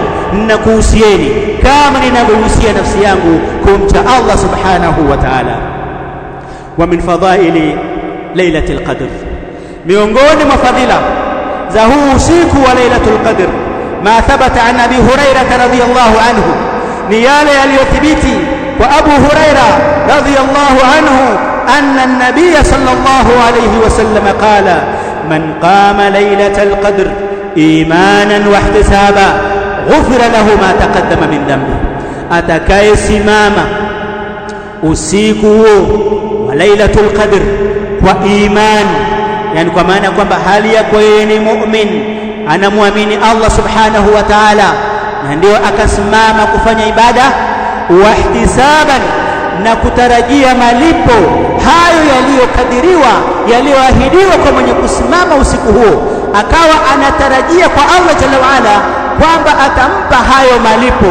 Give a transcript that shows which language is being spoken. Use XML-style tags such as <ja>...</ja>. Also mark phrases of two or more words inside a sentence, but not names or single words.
<sw>Nakuhusieni kama ninavyohusia nafsi yangu kumcha Allah</sw> <ar>سبحانه وتعالى. ومن فضائل ليلة القدر,</ar> <sw>miongoni mwa fadhila za huu usiku wa Lailatul Qadr.</sw> <ar>ما ثبت عن أبي هريرة رضي الله عنه,</ar> <sw>ni yale yaliyothibiti kwa Abu Hurairah</sw> <ar>رضي الله عنه أن النبي صلى الله عليه وسلم قال من قام ليلة القدر إيمانا واحتسابا غفر له ما تقدم من ذنبه,</ar> <sw>atakayesimama usiku huo wa Lailatul Qadr kwa imani, yani kwa maana kwamba hali yako yeye ni mu'min, anamwamini Allah</sw> <ar>سبحانه وتعالى,</ar> <sw>na ndio akasimama kufanya ibada</sw> <ar>واحتسابا,</ar> <sw>na kutarajia malipo hayo yaliyokadiriwa, yaliyoahidiwa kwa mwenye kusimama usiku huo, akawa anatarajia kwa Allah</sw> <ar>جل وعلا</ar> <sw>kwamba atampa hayo malipo.</sw>